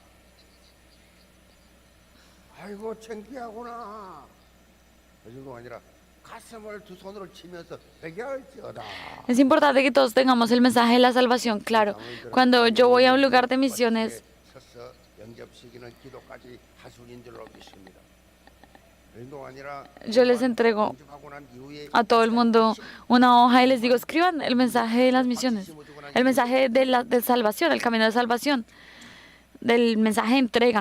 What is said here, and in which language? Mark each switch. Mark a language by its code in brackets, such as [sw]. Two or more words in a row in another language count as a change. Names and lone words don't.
[ko] 아이고 창피하구나. 그 정도가 아니라 가슴을 두 손으로 치면서 회개할지어다. [es] Es importante que todos tengamos el mensaje de la salvación claro. Cuando yo voy a un lugar de misiones, yo les entrego a todo el mundo una hoja y les digo, escriban el mensaje de las misiones, el mensaje de salvación, el camino de salvación, del mensaje de entrega.